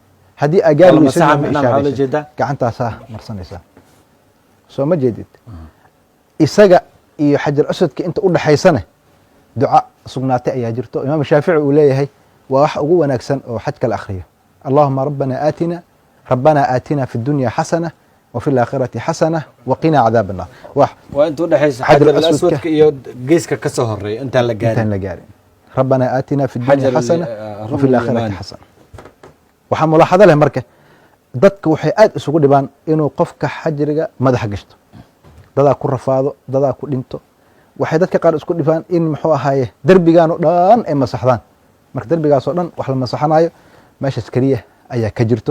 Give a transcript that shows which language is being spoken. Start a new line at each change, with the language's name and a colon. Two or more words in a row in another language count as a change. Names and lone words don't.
Somali: haddii aa gaari weyso gacantaasaa marsanaysaa soo ma jeedid. isaga iyo xajar aswadka inta u dhaxaysana duca sugnaatay ayaa jirto. imaam shaafici uu leeyahay waa wax ugu wanaagsan oo xajka la akhriyo.
Arabic: اللهم ربنا آتنا في الدنيا حسنة وفي الآخرة حسنة وقنا عذاب النار. وأنت ودحيس حجر الأسود
Somali: iyo geeska ka soo horeey intaan la gaarin.
Arabic: ربنا آتنا في الدنيا حسنة وفي الآخرة حسنة.
Somali: waxaa mulaaxado leh marka dadka waxay aad isugu dhibaan inuu qofka xajriga madaxa gashto, dadaa ku rafaado, dadaa ku dhinto. waxay dadka qaar isku dhibaan in muxuu ahaaye derbigaan oo dhan ay masaxdaan. marka derbigaas oo dhan wax la masaxanayo meeshaas keliya ayaa ka jirto.